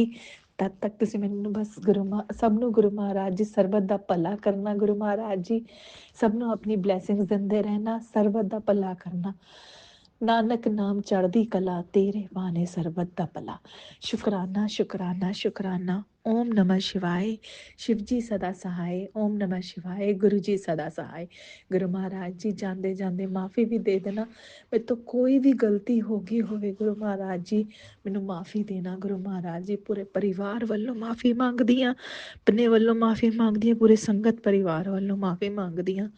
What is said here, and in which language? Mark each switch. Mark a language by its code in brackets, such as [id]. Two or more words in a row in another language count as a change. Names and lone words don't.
[pa] ਤਦ ਤੱਕ ਤੁਸੀਂ ਮੈਨੂੰ ਬਸ ਸਭ ਨੂੰ ਗੁਰੂ ਮਹਾਰਾਜ ਜੀ ਸਰਬਤ ਦਾ ਭਲਾ ਕਰਨਾ ਗੁਰੂ ਮਹਾਰਾਜ ਜੀ। ਸਭ ਨੂੰ ਆਪਣੀ ਬਲੇਸਿੰਗਸ ਦਿੰਦੇ ਰਹਿਣਾ, ਸਰਬਤ ਦਾ ਭਲਾ ਕਰਨਾ। ਨਾਨਕ ਨਾਮ ਚੜ੍ਹਦੀ ਕਲਾ, ਤੇਰੇ ਬਾਣੇ ਸਰਬਤ ਦਾ ਭਲਾ। ਸ਼ੁਕਰਾਨਾ ਸ਼ੁਕਰਾਨਾ ਸ਼ੁਕਰਾਨਾ। [hi] ओम नमः शिवाय। शिव जी सदा सहाय। ओम नमः शिवाय। गुरु जी सदा सहाय। [pa] ਗੁਰੂ ਮਹਾਰਾਜ ਜੀ ਜਾਂਦੇ ਜਾਂਦੇ ਮਾਫੀ ਵੀ ਦੇ ਦੇਣਾ, ਮੇਰੇ ਤੋਂ ਕੋਈ ਵੀ ਗਲਤੀ ਹੋ ਗਈ ਹੋਵੇ ਗੁਰੂ ਮਹਾਰਾਜ ਜੀ ਮੈਨੂੰ ਮਾਫੀ ਦੇਣਾ ਗੁਰੂ ਮਹਾਰਾਜ ਜੀ। ਪੂਰੇ ਪਰਿਵਾਰ ਵੱਲੋਂ ਮਾਫੀ ਮੰਗਦੀ ਹਾਂ, ਆਪਣੇ ਵੱਲੋਂ ਮਾਫੀ ਮੰਗਦੀ ਹਾਂ, ਪੂਰੇ ਸੰਗਤ ਪਰਿਵਾਰ ਵੱਲੋਂ ਮਾਫੀ ਮੰਗਦੀ ਹਾਂ।